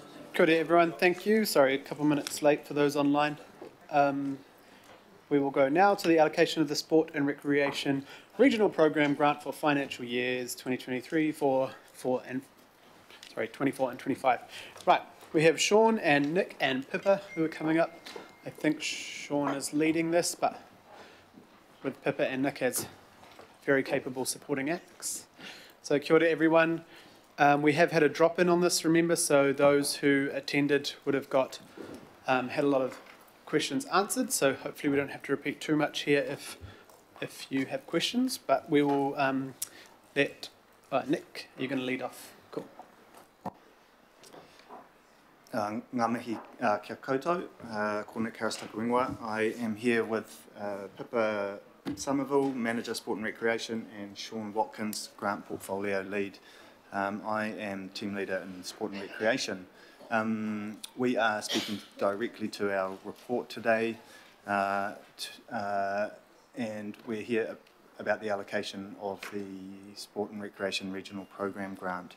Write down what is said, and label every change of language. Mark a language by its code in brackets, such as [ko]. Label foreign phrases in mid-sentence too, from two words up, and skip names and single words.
[mi] Kia ora [en] everyone, thank you. Sorry, a couple minutes late for those online. We will go now to the allocation of the Sport and Recreation Regional Program Grant for financial years 2023, 24 and 25. Right, we have Sean and Nick and Pippa who are coming up. I think Sean is leading this, but with Pippa and Nick as very capable supporting acts. So [mi] kia ora [en] everyone. We have had a drop-in on this, remember, so those who attended would have got had a lot of questions answered, so hopefully we don't have to repeat too much here if you have questions, but we will let Nick, you're going to lead off. Cool. [mi] Ngā mihi kia koutou, ko Nick Harris-Takuingoa. [en] I am here with Pippa Somerville, Manager Sport and Recreation, and Sean Watkins, Grant Portfolio Lead. I am Team Leader in Sport and Recreation. We are speaking directly to our report today, and we're here about the allocation of the Sport and Recreation Regional Program Grant.